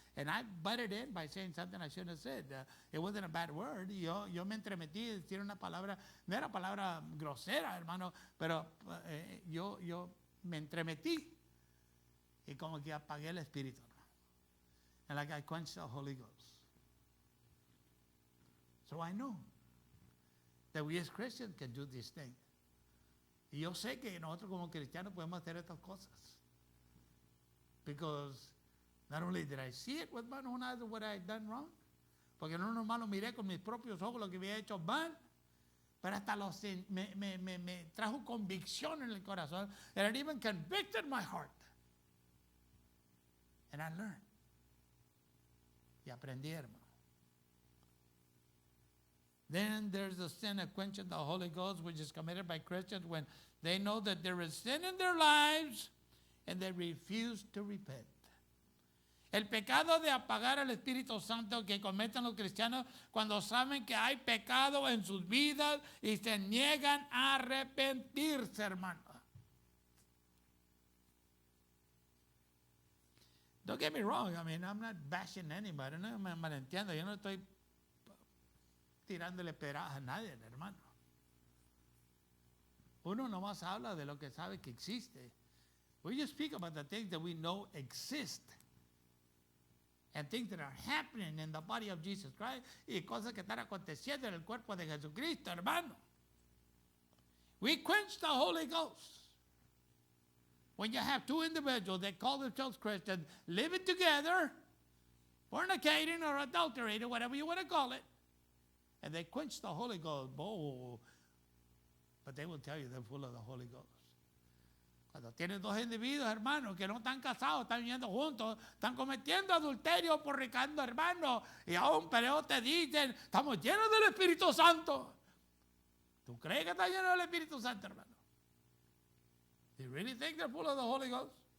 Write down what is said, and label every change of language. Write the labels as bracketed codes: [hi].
[en] And I butted in by saying something I shouldn't have said. It wasn't a bad word. [es] Yo me entremetí en decir una palabra, no era palabra grosera, hermano, pero yo me entremetí. Y como que apagué el espíritu. [en] And like I quenched the Holy Ghost. So I know that we as Christians can do this thing. [es] Y yo sé que nosotros como cristianos podemos hacer estas cosas. [en] Because not only did I see it with my own eyes of what I had done wrong, [es] porque no nomás lo miré con mis propios ojos lo que había hecho mal, pero hasta me trajo convicción en el corazón. [en] And it even convicted my heart. And I learned. [es] Y aprendí, hermano. [en] Then there's the sin of quenching the Holy Ghost, which is committed by Christians when they know that there is sin in their lives and they refuse to repent. [es] El pecado de apagar al Espíritu Santo que cometen los cristianos cuando saben que hay pecado en sus vidas y se niegan a arrepentirse, hermano. [en] Don't get me wrong, I mean, I'm not bashing anybody, [es] no me malentiendo, yo no estoy tirándole pedradas a nadie, hermano. Uno nomás habla de lo que sabe que existe. [en] We just speak about the things that we know exist. And things that are happening in the body of Jesus Christ. [es] Y cosas que están aconteciendo en el cuerpo de Jesucristo, hermano. [en] We quench the Holy Ghost. When you have two individuals that call themselves Christians, living together, fornicating or adulterating, whatever you want to call it, and they quench the Holy Ghost. Oh, but they will tell you they're full of the Holy Ghost. [es] Cuando tienen dos individuos, hermanos, que no están casados, están viviendo juntos, están cometiendo adulterio, fornicando, hermanos, y aún pero te dicen, estamos llenos del Espíritu Santo. ¿Tú crees que están llenos del Espíritu Santo, hermano? [en] Do you really think they're full of the Holy Ghost?